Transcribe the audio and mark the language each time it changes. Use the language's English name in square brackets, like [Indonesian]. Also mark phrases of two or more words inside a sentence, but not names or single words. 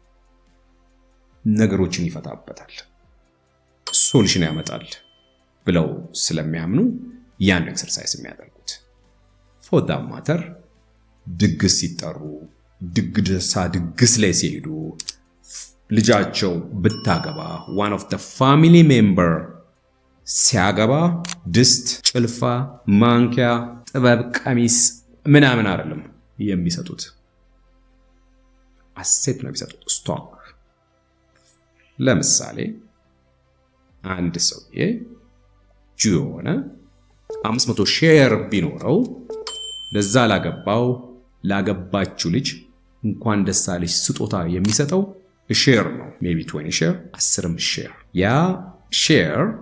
[Amharic] ነገሮችን ይፈታበታል፣ ሶሉሽን ያመጣል ብለው ስለሚያምኑ ያን ኤክሰርሳይዝ የሚያደርጉት [English] for that matter [Amharic] ድግስ ሲጠሩ ድግስ ላይ ሲሄዱ ልጃቸው ብታገባ [English] one of the family member [Amharic] ሲያገባ ድስት፣ ጭልፋ፣ ማንኪያ፣ ጥበብ፣ ቀሚስ ምናምን አይደለም የሚሰጡት አሴት ነው የሚሰጡት ስቶክ። ለምሳሌ አንድ ሰውዬ ጁ የሆነ 500 ሼር ቢኖረው ለዛ ላገባችው ልጅ እንኳን ደስ አለሽ ስጦታ የሚሰጠው ሼር ነው። ሜቢ 20 ሼር 10 ሼር ያ ሼር